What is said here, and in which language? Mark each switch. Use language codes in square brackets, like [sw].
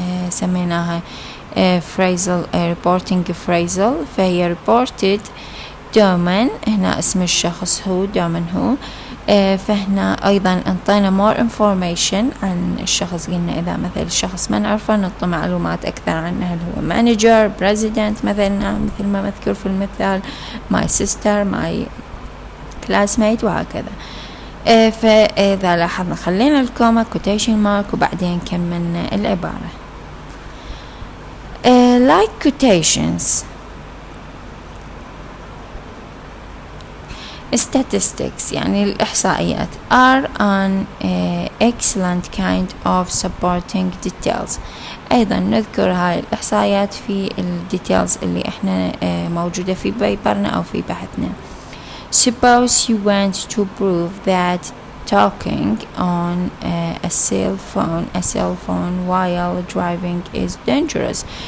[ar] سميناها [en] phrasal reporting phrasal [ar] فهي [en] reported domain [ar] هنا اسم الشخص هو domain هو فهنا أيضا انطينا [en] more information [ar] عن الشخص قلنا إذا مثل الشخص ما نعرفه نعطي معلومات أكثر عنه هل هو [en] manager president [ar] مثلنا مثل ما مذكور في المثال [en] my sister my classmate [ar] وهكذا. فإذا لاحظنا خلينا الكوما quotation mark وبعدين كملنا العبارة. [en] Like quotations, statistics [ar] يعني الإحصائيات [en] are an excellent kind of supporting details. [ar] أيضا نذكر هاي الإحصائيات في الديتيلز اللي إحنا موجودة في بيبرنا أو في بحثنا. [en] Suppose you want to prove that talking on a cell phone while driving is dangerous.